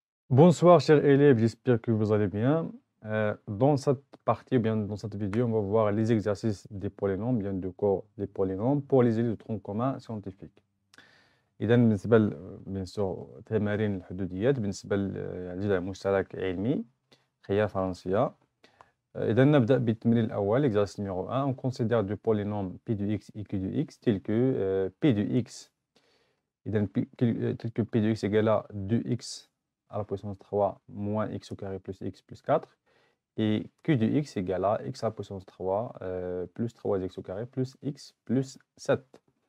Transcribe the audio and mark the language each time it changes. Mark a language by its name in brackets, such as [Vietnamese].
[French] Bonsoir chers élèves, j'espère que vous allez bien. Dans cette partie, ou bien dans cette vidéo, on va voir les exercices des polynômes, bien du cours des polynômes pour les élèves de tronc commun scientifique. [Arabic] إذا بالنسبة [French] bien sûr [Arabic] تمارين الحدوديات بالنسبة للجدول المشترك علمي خيار فرنسية. إذا نبدأ بالتمرين الأول [French] exercice numéro 1. On considère deux polynômes p de x et q de x tels que p de x tel que p de x égale à 2x à la puissance 3 moins x au carré plus x plus 4 et q de x égale à x à la puissance 3 plus 3x au carré plus x plus 7.